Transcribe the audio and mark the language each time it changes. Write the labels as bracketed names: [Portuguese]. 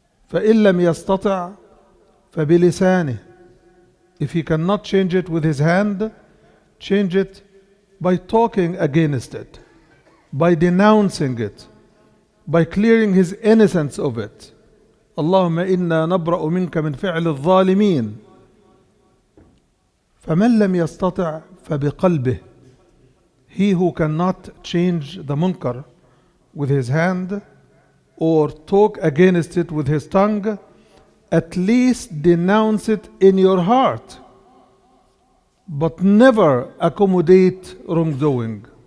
[Arabic] فإن لم يستطع فبلسانه. [English] If he cannot change it with his hand, change it by talking against it, by denouncing it, by clearing his innocence of it. [Arabic] اللهم إنا نبرأ منك من فعل الظالمين. فمن لم يستطع فبقلبه. [English] He who cannot change the munkar with his hand or talk against it with his tongue, at least denounce it in your heart, but never accommodate wrongdoing.